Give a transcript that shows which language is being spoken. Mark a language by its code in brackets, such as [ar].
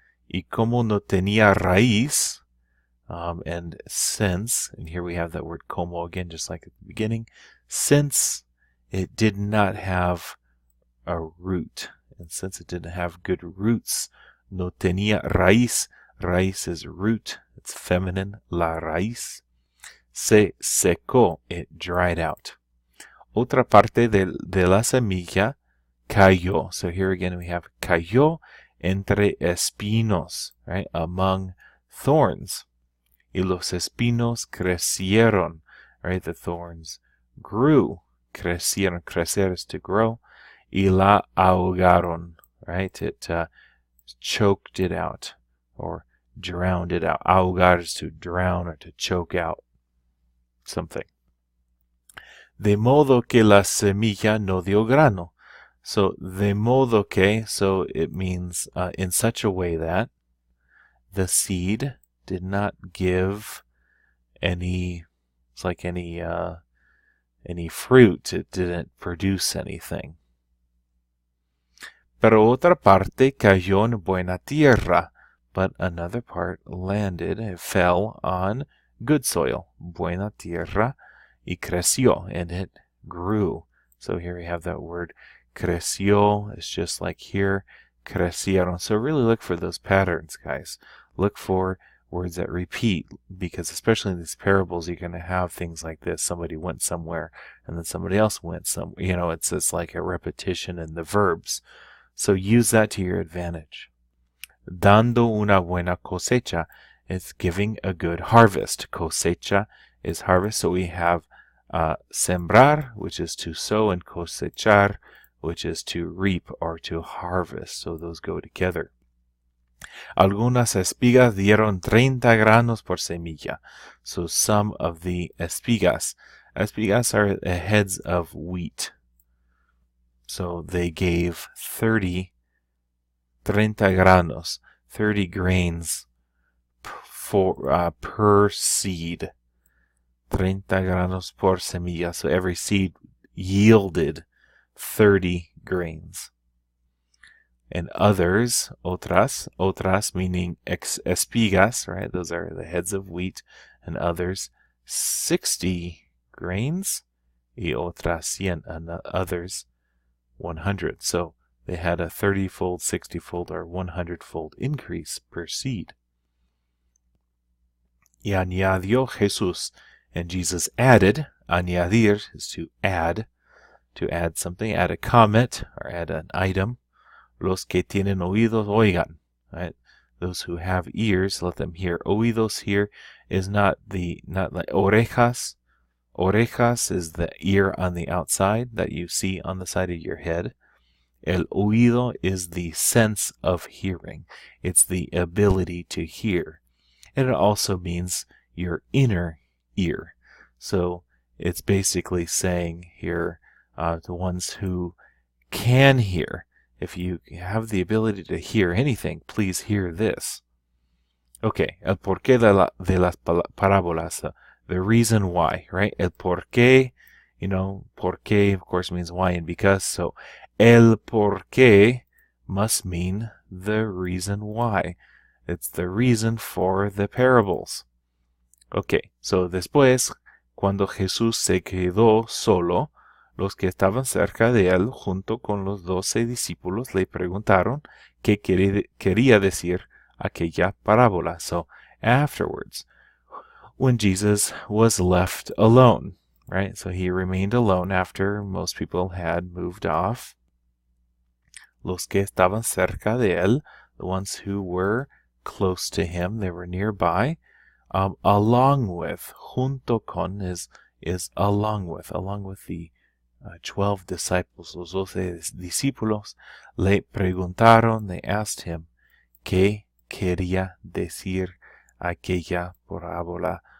[es] Y como no tenía raíz, [en] and since, and here we have that word como again, just like at the beginning, since it did not have a root, and since it didn't have good roots, [es] no tenía raíz, [en] raíz is root, it's feminine, la raíz, [es] se secó, [en] it dried out. [es] Otra parte de la semilla cayó. [en] So here again we have [es] cayó entre espinos, [en] right, among thorns. [es] Y los espinos crecieron, right, [en] the thorns grew. Crecieron, crecer is to grow. [es] Y la ahogaron, [en] right, it choked it out or drowned it out. Ahogar is to drown or to choke out something. [es] De modo que la semilla no dio grano. [en] So, [es] de modo que, [en] so it means in such a way that the seed did not give any, it's like any fruit. It didn't produce anything. [es] Pero otra parte cayó en buena tierra. [en] But another part landed, it fell on good soil. [es] Buena tierra. Y creció, [en] and it grew. So here we have that word creció. It's just like here, crecieron. So really look for those patterns, guys. Look for words that repeat, because especially in these parables, you're going to have things like this. Somebody went somewhere, and then somebody else went somewhere. You know, it's like a repetition in the verbs. So use that to your advantage. [es] Dando una buena cosecha. [en] It's giving a good harvest. Cosecha is harvest. So we have sembrar, which is to sow, and cosechar, which is to reap or to harvest. So those go together. [es] Algunas espigas dieron 30 granos por semilla. [en] So some of the espigas are the heads of wheat. So they gave 30 granos, 30 grains per seed. [es] 30 granos por semilla. [en] So every seed yielded 30 grains. And others, otras meaning espigas, right? Those are the heads of wheat. And others, 60 grains. [es] Y otras 100, [en] and others 100. So they had a 30-fold, 60-fold, or 100-fold increase per seed. [es] Y añadió Jesús. [en] And Jesus added. Añadir is to add something, add a comment, or add an item. [es] Los que tienen oídos, oigan. [en] Right? Those who have ears, let them hear. Oídos here is not like orejas. Orejas is the ear on the outside that you see on the side of your head. El oído is the sense of hearing. It's the ability to hear. And it also means your inner ear. So it's basically saying here, the ones who can hear. If you have the ability to hear anything, please hear this. Okay, [es] el porqué de las parábolas, [en] the reason why, right? El porqué, porqué of course means why and because, so el porqué must mean the reason why. It's the reason for the parables. [es] Okay, so después, cuando Jesús se quedó solo, los que estaban cerca de él, junto con los 12 discípulos, le preguntaron qué quería decir aquella parábola. [en] So afterwards, when Jesus was left alone, right? So he remained alone after most people had moved off. [es] Los que estaban cerca de él, [en] the ones who were close to him, they were nearby, along with, junto con is along with the 12 disciples, los 12 discípulos, le preguntaron, they asked him, [es] ¿qué quería decir aquella parábola?